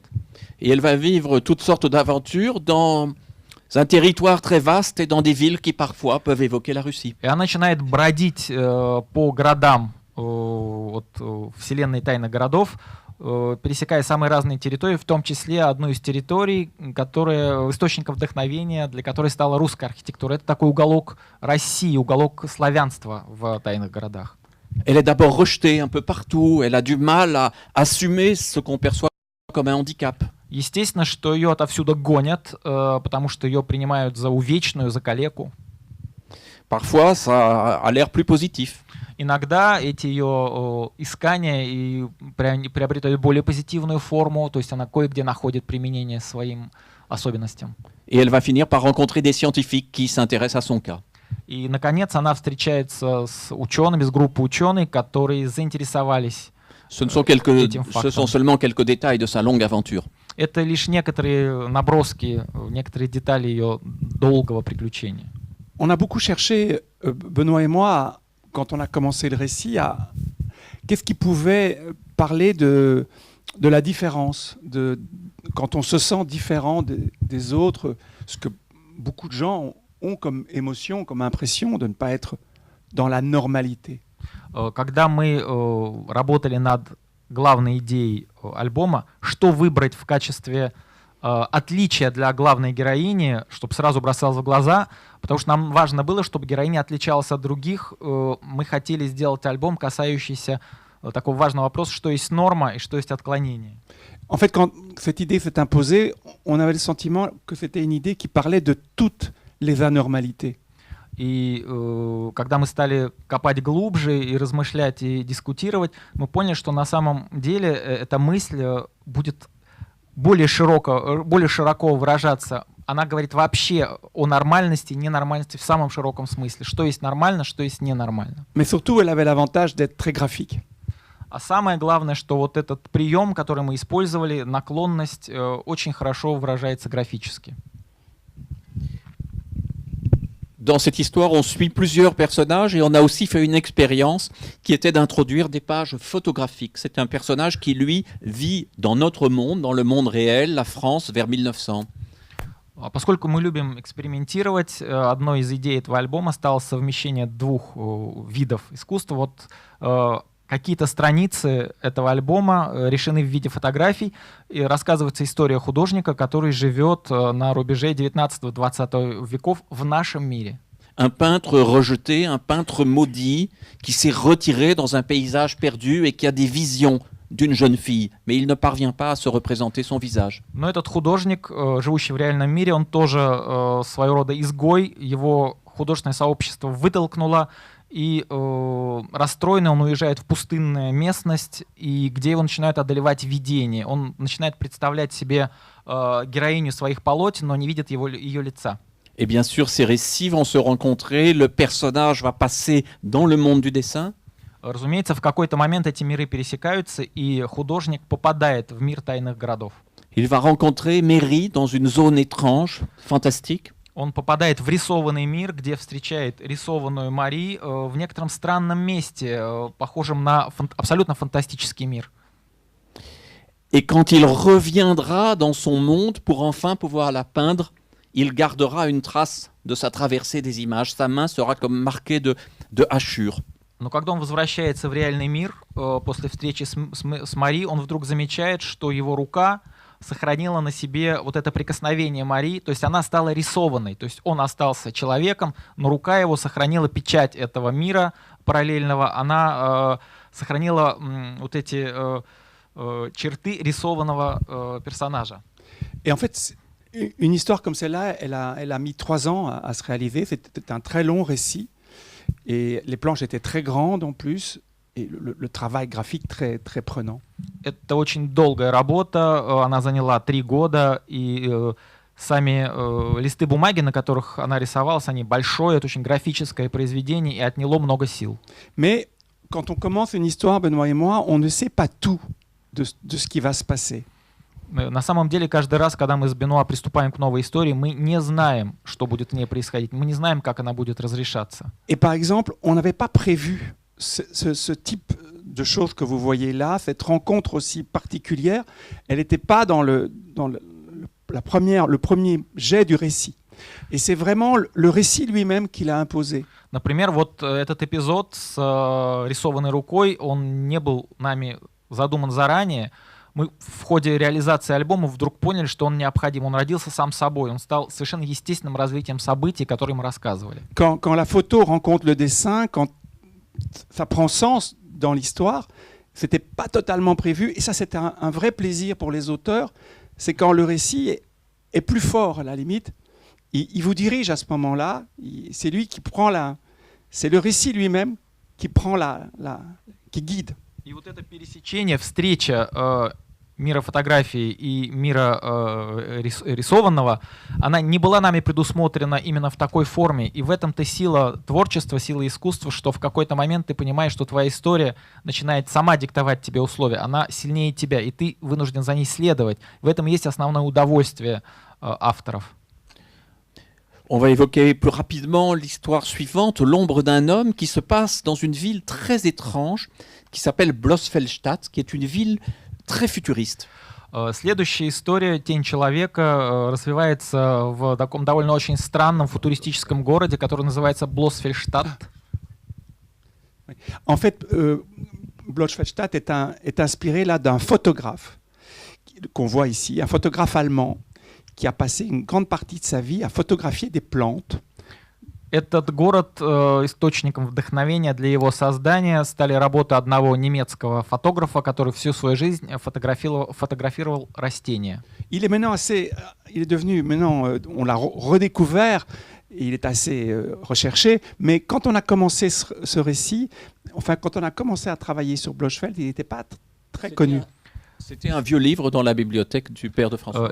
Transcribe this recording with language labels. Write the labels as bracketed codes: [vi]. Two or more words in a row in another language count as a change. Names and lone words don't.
[fr] Et elle va vivre toutes sortes d'aventures dans un territoire très vaste et dans des villes qui parfois peuvent évoquer la Russie. [ru] И она начинает бродить по городам от вселенной тайных городов, пересекая самые разные территории, в том числе одну из территорий, которая источником вдохновения, для которой стала русская архитектура. Это такой уголок России, уголок славянства в тайных городах. [fr] Elle est d'abord rejetée un peu partout, elle a du mal à assumer ce qu'on perçoit comme un handicap. [ru] Естественно, что ее отовсюду гонят, потому что ее принимают за увечную, за калеку. [fr] Parfois, ça a l'air plus positif. [ru] Иногда эти ее искания и приобретают более позитивную форму, то есть она кое-где находит применение своим особенностям. [fr] Et elle va finir par rencontrer des scientifiques qui s'intéressent à son cas. [ru] И, наконец, она встречается с учеными, с группой ученых, которые заинтересовались. [fr] Ce [ru] этим [fr] sont [ru] фактом. [fr] seulement quelques détails de sa longue aventure. [ru] Это лишь некоторые наброски, некоторые детали ее долгого приключения. [fr] On a beaucoup cherché, Benoît et moi, quand on a commencé le récit, à qu'est-ce qui pouvait parler de la différence, quand on se sent différent des autres, ce que beaucoup de gens ont comme émotion, comme impression de ne pas être dans la normalité. [ru] Когда мы работали над главной идеей альбома, что выбрать в качестве отличия для главной героини, чтобы сразу бросалось в глаза, потому что нам важно было, чтобы героиня отличалась от других. Мы хотели сделать альбом, касающийся такого важного вопроса, что есть норма и что есть отклонение. [fr] En fait, quand cette idée s'est imposée, on avait le sentiment que c'était une idée qui parlait de toutes les anormalités. [ru] И когда мы стали копать глубже и размышлять и дискутировать, мы поняли, что на самом деле эта мысль будет более широко выражаться. Она говорит вообще о нормальности и ненормальности в самом широком смысле. Что есть нормально, что есть ненормально. [fr] Mais surtout, elle avait l'avantage d'être très graphique. [ru] А самое главное, что вот этот прием, который мы использовали, наклонность, очень хорошо выражается графически. [fr] Dans cette histoire, on suit plusieurs personnages et on a aussi fait une expérience qui était d'introduire des pages photographiques. C'est un personnage qui, lui, vit dans notre monde, dans le monde réel, la France, vers 1900. [ru] Поскольку мы любим экспериментировать, одной из идей этого альбома стало совмещение двух видов искусства. Вот какие-то страницы этого альбома решены в виде фотографий, и рассказывается история художника, который живет на рубеже 19-20 веков в нашем мире. [fr] Un peintre rejeté, un peintre maudit, qui s'est retiré dans un paysage perdu et qui a des visions d'une jeune fille, mais il ne parvient pas à se représenter son visage. [ru] Но этот художник, живущий в реальном мире, он тоже своего рода изгой, его художественное сообщество вытолкнуло, и расстроенный он уезжает в пустынную местность, и где его начинают одолевать видения. Он начинает представлять себе героиню своих полотен, но не видит ее лица. [fr] Et bien sûr, ces récits vont se rencontrer, le personnage va passer dans le monde du dessin. [ru] Разумеется, в какой-то момент эти миры пересекаются, и художник попадает в мир тайных городов. [fr] Il va rencontrer Mary dans une zone étrange, fantastique. [ru] Он попадает в рисованный мир, где встречает рисованную Мари в некотором странном месте, похожем на абсолютно фантастический мир. [fr] Et quand il reviendra dans son monde pour enfin pouvoir la peindre, il gardera une trace de sa traversée des images. Sa main sera comme marquée de hachures. [ru] Но когда он возвращается в реальный мир, после встречи с Мари, он вдруг замечает, что его рука сохранила на себе вот это прикосновение Мари, то есть она стала рисованной, то есть он остался человеком, но рука его сохранила печать этого мира параллельного, она сохранила вот эти черты рисованного персонажа. [fr] Et en fait, une histoire comme celle-là, elle a mis 3 ans à se réaliser. C'était un très long récit et les planches étaient très grandes en plus. Et le travail graphique très, très prenant. [ru] Это очень долгая работа, она заняла 3 года, и сами листы бумаги, на которых она рисовалась, они большое, это очень графическое произведение, и отняло много сил. [fr] Mais quand on commence une histoire, Benoît et moi, on ne sait pas tout de ce qui va se passer. [ru] На самом деле, каждый раз, когда мы с Бенуа приступаем к новой истории, мы не знаем, что будет в ней происходить, мы не знаем, как она будет разрешаться. [fr] Et par exemple, on n'avait pas prévu ce type de choses que vous voyez là, cette rencontre aussi particulière, elle n'était pas dans le premier jet du récit. Et c'est vraiment le récit lui-même qui l'a imposé. [ru] Например, вот этот эпизод с рисованной рукой, он не был нами задуман заранее. Мы в ходе реализации альбома вдруг поняли, что он необходим. Он родился сам собой. Он стал совершенно естественным развитием событий, которые мы рассказывали. [fr] Quand la photo rencontre le dessin, quand ça prend sens dans l'histoire, c'était pas totalement prévu, et ça c'était un vrai plaisir pour les auteurs, c'est quand le récit est plus fort à la limite, il vous dirige à ce moment-là, c'est lui qui prend c'est le récit lui-même qui prend qui guide. [ru] И вот это пересечение, встреча мира фотографии и мира рисованного, она не была нами предусмотрена именно в такой форме. И в этом-то сила творчества, сила искусства, что в какой-то момент ты понимаешь, что твоя история начинает сама диктовать тебе условия. Она сильнее тебя, и ты вынужден за ней следовать. В этом есть основное удовольствие авторов. [fr] On va évoquer plus rapidement l'histoire suivante, l'ombre d'un homme qui se passe dans une ville très étrange qui s'appelle Blossfeldstadt, qui est une ville très futuriste. [ru] Следующая история «Тень человека» развивается в таком довольно очень странном футуристическом городе, который называется Blossfeldstadt. [fr] En fait, Blossfeldstadt est inspiré là d'un photographe qu'on voit ici, un photographe allemand qui a passé une grande partie de sa vie à photographier des plantes. [ru] Этот город источником вдохновения для его создания стали работы одного немецкого фотографа, который всю свою жизнь фотографировал растения. [fr] Il est devenu maintenant, on l'a redécouvert, il est assez recherché, mais quand on a commencé ce récit, enfin quand on a commencé à travailler sur Blossfeld, il n'était pas très connu. C'était un vieux livre dans la bibliothèque du père de François.